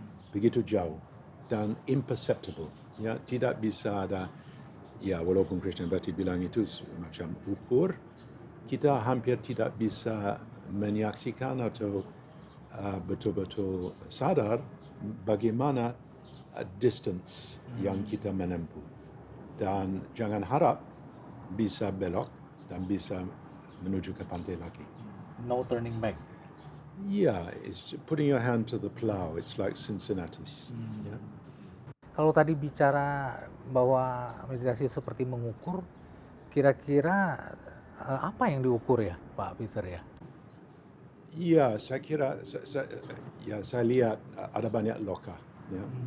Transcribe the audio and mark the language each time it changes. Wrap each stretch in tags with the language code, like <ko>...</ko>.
<id>Begitu jauh dan imperceptible, ya, tidak bisa ada, ya, walaupun Krishnamurti bilang itu macam ukur, kita hampir tidak bisa menyaksikan atau betul-betul sadar bagaimana distance yang kita menempuh, dan jangan harap bisa belok dan bisa menuju ke pantai lagi.</id> <en>No turning back. Yeah, it's putting your hand to the plow. It's like Cincinnatus. Yeah.</en> <id>Kalau tadi bicara bahwa meditasi seperti mengukur, kira-kira apa yang diukur ya Pak Peter ya? Ya, saya kira saya lihat ada banyak loka, ya.</id>